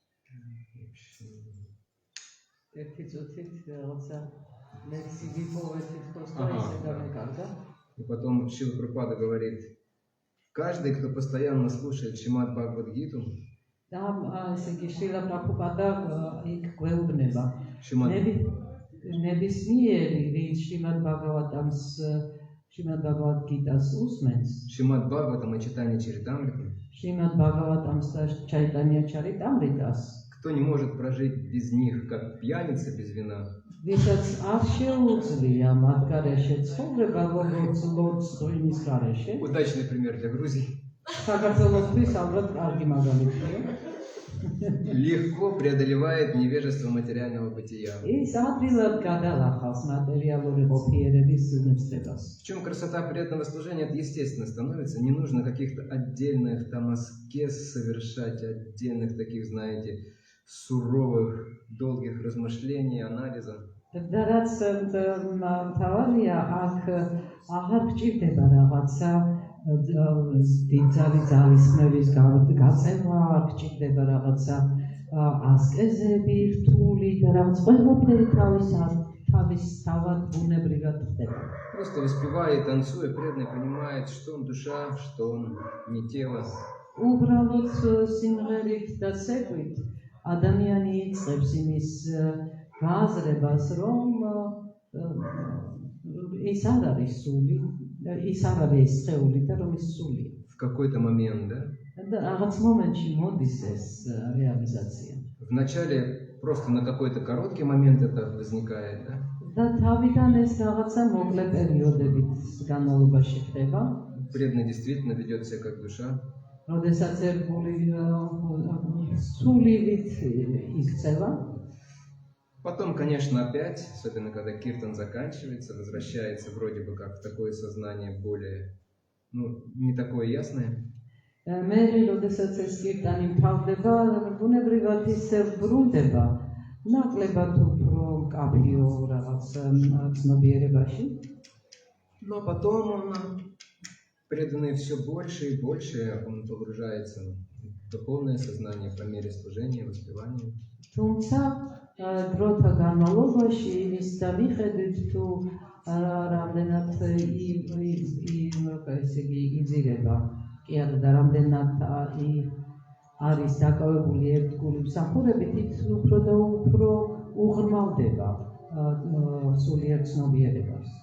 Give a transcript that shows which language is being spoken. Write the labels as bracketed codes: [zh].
[ka] ერთი წუთით რაღაცა ლექსი გიპოვეთ თქოს და ესე გამეკარგა. [ru] И потом Шрила Прабхупада говорит, каждый, кто постоянно слушает Шримад Бхагавад-гиту, [ka] და ესე იგი შრილა პრაბჰუპადა იქ გვეუბნება. ნებისმიერი, ვინც შრიმად ბhagavad-gitას უსმენს, [ru] Шримад Бхагаватам и Чайтанья Чаритамритам, [ka] შრიმად ბhagavatam და ჩაიტანია ჩარიტამრიტას, [ru] кто не может прожить без них, как пьяница без вина, [ka] ვისაც არ შეუძლია მათ გარეშე ცხოვრება, როგორც ლოცვის გარეშე. [ru] удачный пример для Грузии, [ka] საქართველოსთვის ალბათ კარგი მაგალითია. [ru] легко преодолевает невежество материального бытия. [ka] ის ადვილად გადალახავს მატერიალური ყოფიერების ნებსებას. [ru] В чем красота преданного служения? Это естественно становится. Не нужно каких-то отдельных там аскез совершать, отдельных таких, знаете, суровых, долгих размышлений, анализа. [ka] და რაც თავარია, აქ აღარ გჭირდება რაღაცა დიდძალი ძალისხმევის გაწევა, არ გჭირდება რაღაცა ასკეზები რთული და რაღაც ყველაფერი თავისთავად ბუნებრივად ხდება. [ru] Просто воспевая и танцуя, преданный понимает, что он душа, что он не тело. [ka] უბრალოდ სიმღერით და ცეკვით ადამიანი იწყებს იმის გააზრებას, რომ ის არ არის სული, ის არ არის სხეული და რომ ის სულია. [ru] В какой-то момент, да? [ka] და რაღაც მომენტში მოდის ეს რეალიზაცია. [ru] Вначале просто на какой-то короткий момент это возникает, да? [ka] და თავიდან ეს რაღაცა მოკლე პერიოდებით განმავლობაში ხდება. [ru] Преданный действительно ведет себя как душа. [ka] როდესაც ერთგული სულივით იქცევა. [ru] Потом, конечно, опять, особенно когда киртан заканчивается, возвращается вроде бы как в такое сознание более, не такое ясное. [ka] მე როდესაც ეს კირტანი მთავრდება, ბუნებრივად ის ბრუნდება ნაკლებად უფრო კაფიო რაღაც ცნობიერებაში. [ru] Но потом он, преданный все больше и больше, он погружается в духовное сознание по мере служения, воспевания. [ka] თუმცა დროთა განმავლობაში ის დამიხედვით თუ რამდენად იზრდება კი არა და რამდენად არის დაკავებული ერთგული მსახურებით, ის უფრო და უფრო უღრმავდება სულიერ ცნობიერებას.